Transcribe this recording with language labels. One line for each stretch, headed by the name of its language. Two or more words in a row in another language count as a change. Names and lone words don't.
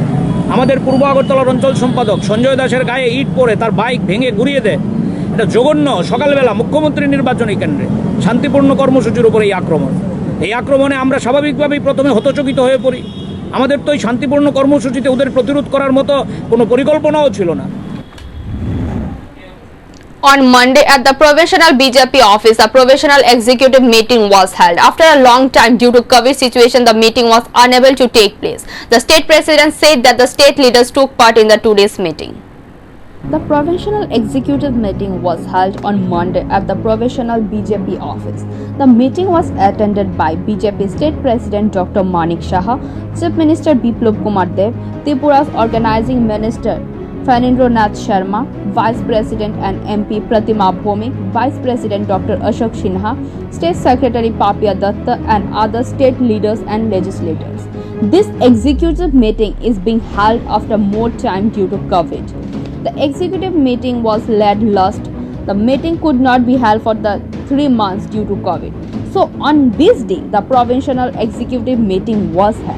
Bangla: আমাদের পূর্ব আগরতলার অঞ্চল সম্পাদক সঞ্জয় দাসের গায়ে ইট পড়ে তার বাইক ভেঙে গুড়িয়ে দেয়। এটা জঘন্য। সকালবেলা মুখ্যমন্ত্রী নির্বাচনী কেন্দ্রে শান্তিপূর্ণ কর্মসূচির উপর এই আক্রমণ। এই আক্রমণে আমরা স্বাভাবিকভাবেই প্রথমে হতচকিত হয়ে পড়ি। আমাদের তো এই শান্তিপূর্ণ কর্মসূচিতে ওদের প্রতিরোধ করার মতো কোনো পরিকল্পনাও ছিল না।
English: On Monday at the provincial BJP office, a provincial executive meeting was held. After a long time due to COVID situation, the meeting was unable to take place. The state president said that the state leaders took part in the today's meeting. The provincial executive meeting was held on Monday at the provincial BJP office. The meeting was attended by BJP State President Dr. Manik Saha, Chief Minister Biplab Kumar Dev, Tripura's Organizing Minister Phanindra Nath Sharma, Vice President and MP Pratima Bhomik, Vice President Dr. Ashok Sinha, State Secretary Papia Datta and other state leaders and legislators. This executive meeting is being held after more time due to COVID. The executive meeting was led last. The meeting could not be held for the 3 months due to COVID. So on this day, the provincial executive meeting was held.